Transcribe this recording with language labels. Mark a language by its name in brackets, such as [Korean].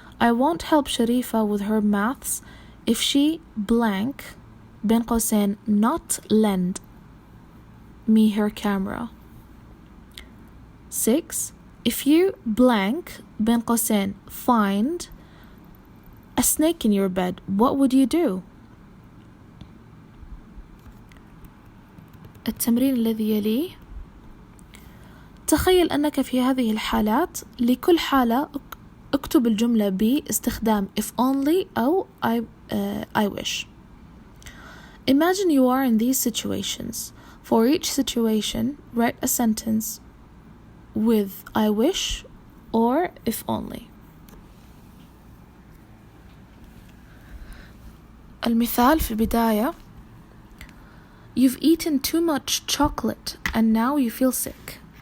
[English] I won't help Sharifa with her maths if she blank [Arabic] بين قوسين [English] not lend me her camera. 6. If you blank [Arabic] بين قوسين [English] find a snake in your bed, what would you do? [Arabic] التمرين الذي يليه تخيل أنك في هذه الحالات لكل حالة اكتب الجملة باستخدام if only أو I wish. [English] Imagine you are in these situations. For each situation, write a sentence with I wish or if only. [Arabic] المثال في البداية [English] You've eaten too much chocolate and now you feel sick.